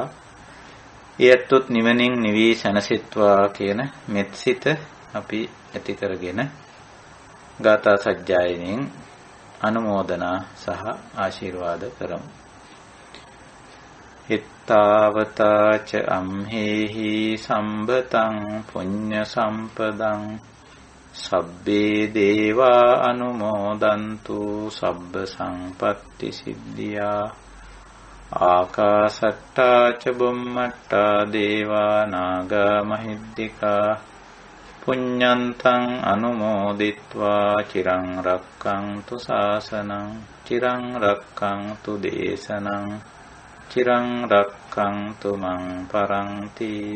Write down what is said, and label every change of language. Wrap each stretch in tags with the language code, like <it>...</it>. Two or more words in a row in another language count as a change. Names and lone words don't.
<si>ඊයත්ොත් නිවනින් නිවි සැනසෙත්වා කියන මෙත්සිත අපි ඇති කරගෙන ගාථා සජ්ජායනෙන් අනුමෝදනා සහ ආශිර්වාද කරමු.</si> <pi>හිත්තාවතාච අම්හෙහි සම්බතං පුඤ්ඤ සම්පදං සබ්බේ දේවා අනුමෝදන්තු සබ්බ සංපත්ති සිද්ධියා. ආකාසට්ටා ච බුම්මට්ටා දේවා නාග මහිද්దికා පුඤ්ඤන්තං අනුමෝදිත්වා චිරං රක්ඛන්තු ශාසනං චිරං රක්ඛන්තු දේශනං චිරං රක්ඛන්තු මං පරන්ති.</pi>